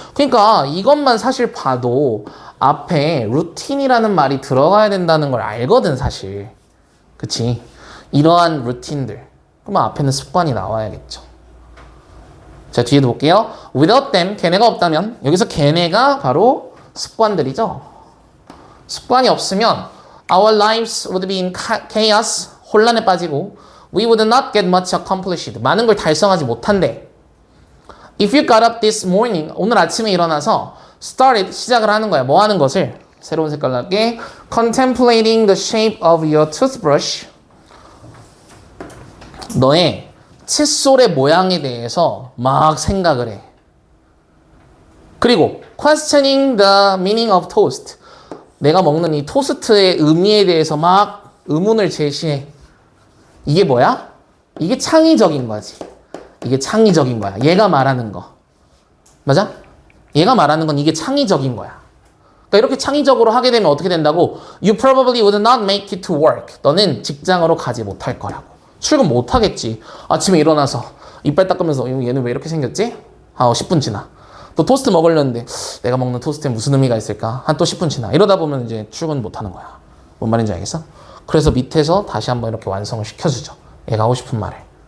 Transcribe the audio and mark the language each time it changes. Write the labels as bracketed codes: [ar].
[ko] 그러니까 이것만 사실 봐도 앞에 루틴이라는 말이 들어가야 된다는 걸 알거든 사실. 그치? 이러한 루틴들. 그러면 앞에는 습관이 나와야겠죠. 자, 뒤에도 볼게요. [en] Without them, [ko] 걔네가 없다면, 여기서 걔네가 바로 습관들이죠. 습관이 없으면 [en] our lives would be in chaos, [ko] 혼란에 빠지고 [en] we would not get much accomplished. [ko] 많은 걸 달성하지 못한대. [en] If you got up this morning, [ko] 오늘 아침에 일어나서 [en] started, [ko] 시작을 하는 거야. 뭐 하는 것을? 새로운 색깔로 할게. [en] Contemplating the shape of your toothbrush. [ko] 너의 칫솔의 모양에 대해서 막 생각을 해. [en] 그리고 questioning the meaning of toast. [ko] 내가 먹는 이 토스트의 의미에 대해서 막 의문을 제시해. 이게 뭐야? 이게 창의적인 거지. 이게 창의적인 거야. 얘가 말하는 거. 맞아? 얘가 말하는 건 이게 창의적인 거야. 그러니까 이렇게 창의적으로 하게 되면 어떻게 된다고? [en] You probably would not make it to work. [ko] 너는 직장으로 가지 못할 거라고. 출근 못 하겠지. 아침에 일어나서 이빨 닦으면서 얘는 왜 이렇게 생겼지? 10분 지나. 또 토스트 먹으려는데 내가 먹는 토스트에 무슨 의미가 있을까? 한 또 10분 지나. 이러다 보면 이제 출근 못 하는 거야. 뭔 말인지 알겠어? 그래서 밑에서 다시 한번 이렇게 완성을 시켜주죠. 얘가 하고 싶은 말을.